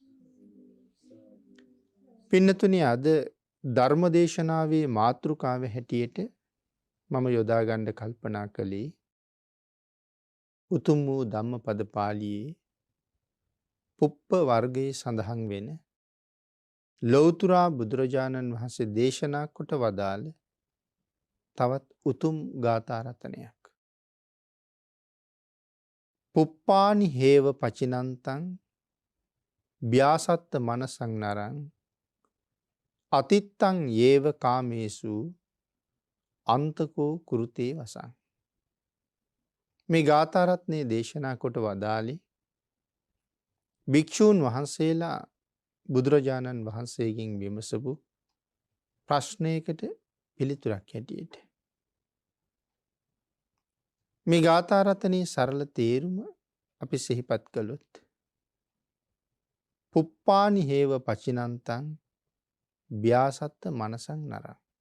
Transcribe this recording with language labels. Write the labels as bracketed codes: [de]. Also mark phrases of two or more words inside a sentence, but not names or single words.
[si] පින්නතුනි, අද ධර්ම දේශනාවේ මාතෘකාව හැටියට මම යොදා ගන්න කල්පනා කළේ උතුම් වූ ධම්මපද පාළියේ පුප්ප වර්ගයේ සඳහන් වෙන ලෞතුරා බුදුරජාණන් වහන්සේ දේශනා කොට වදාළ තවත් උතුම් ගාථා රතනයක්. [pi] පුප්පානි හේව පචිනන්තං ව්‍යාසත්ත මනසං නරං අතිත්තං යේව කාමේසු අන්තකෝ කුරුතේ වසං. [si] මේ ගාථා රත්නයේ දේශනා කොට වදාළේ භික්ෂූන් වහන්සේලා බුදුරජාණන් වහන්සේගෙන් විමසපු ප්‍රශ්නයකට පිළිතුරක් හැටියට. මේ ගාථා රත්නයේ සරල තේරුම අපි සිහිපත් කළොත් [pi] පුප්පානි හේව පචිනන්තං ව්‍යාසත්ත මනසං නරං.